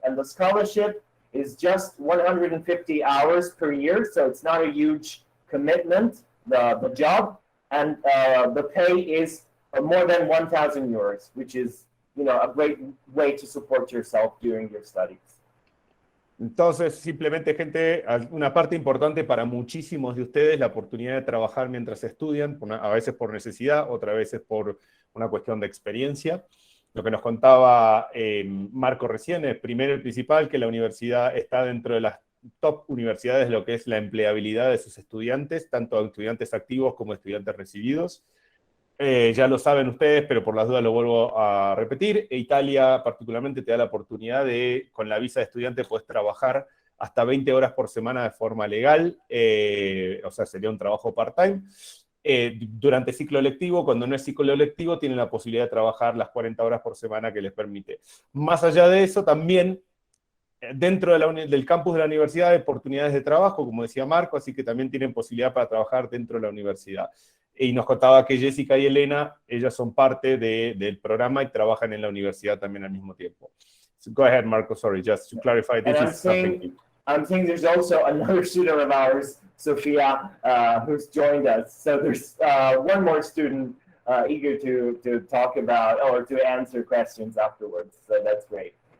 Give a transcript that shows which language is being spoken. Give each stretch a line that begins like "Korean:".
English: And the scholarship is just 150 hours per year, so it's not a huge commitment, the job. And the pay is more than 1,000 euros, which is, a great way to support yourself during your studies.
Spanish: Entonces, simplemente, gente, una parte importante para muchísimos de ustedes, la oportunidad de trabajar mientras estudian, a veces por necesidad, otras veces por una cuestión de experiencia. Lo que nos contaba Marco recién es, primero y principal, que la universidad está dentro de las top universidades de lo que es la empleabilidad de sus estudiantes, tanto estudiantes activos como estudiantes recibidos. Ya lo saben ustedes, pero por las dudas lo vuelvo a repetir. Italia particularmente te da la oportunidad de, con la visa de estudiante, puedes trabajar hasta 20 horas por semana de forma legal, o sea, sería un trabajo part-time. Durante ciclo lectivo, cuando no es ciclo lectivo, tienen la posibilidad de trabajar las 40 horas por semana que les permite. Más allá de eso, también dentro del campus de la universidad hay oportunidades de trabajo, como decía Marco, así que también tienen posibilidad para trabajar dentro de la universidad. Y nos contaba que Jessica y Elena, ellas son parte del programa y trabajan en la universidad también al mismo tiempo.
English: So go ahead, Marco, sorry, just to clarify, this is something. I'm saying there's also another student of ours, Sophia, who's joined us. So there's one more student eager to talk about or to answer questions afterwards. So that's great.